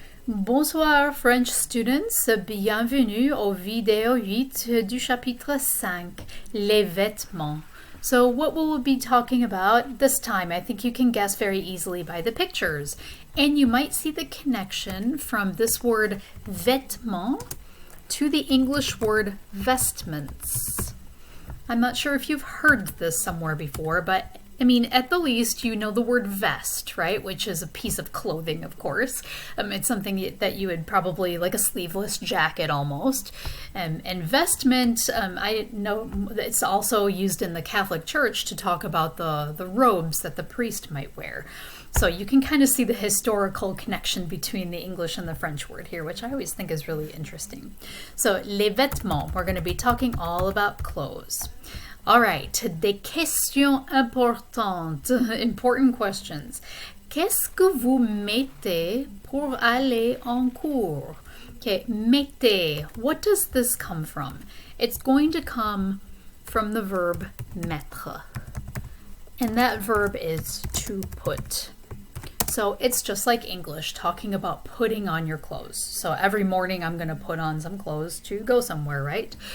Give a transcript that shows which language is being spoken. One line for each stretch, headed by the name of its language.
French: Bonsoir
English: French students,
French: bienvenue au vidéo 8 du chapitre 5, les vêtements.
English: So what we'll be talking about this time, I think you can guess very easily by the pictures. And you might see the connection from this word vêtements to the English word vestments. I'm not sure if you've heard this somewhere before, but I mean, at the least, you know the word vest, right? Which is a piece of clothing, of course. It's something that you would probably, like a sleeveless jacket almost. And vestment, I know it's also used in the Catholic Church to talk about the robes that the priest might wear. So you can kind of see the historical connection between the English and the French word here, which I always think is really interesting. So, les vêtements, we're going to be talking all about clothes. All right,
French: des questions importantes,
English: important questions.
French: Qu'est-ce que vous mettez pour aller en cours?
English: Okay, mettez, what does this come from? It's going to come from the verb mettre. And that verb is to put. So it's just like English, talking about putting on your clothes. So every morning I'm going to put on some clothes to go somewhere, right?